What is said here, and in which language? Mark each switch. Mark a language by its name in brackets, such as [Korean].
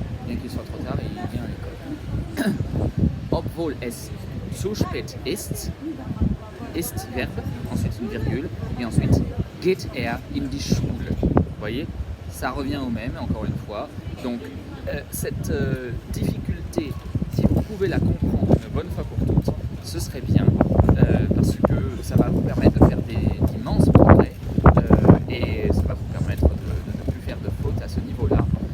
[French] Bien qu'il soit trop tard, il vient à l'école. [German] Obwohl es zu spät ist, [French] verbe, ensuite une virgule, et ensuite [German] geht er in die Schule. [French] Vous voyez, ça revient au même, encore une fois. Donc, cette difficulté, si vous pouvez la comprendre une bonne fois pour toutes, ce serait bien, parce que ça va vous permettre de faire d'immenses progrès, et ça va vous permettre de ne plus faire de fautes à ce niveau-là.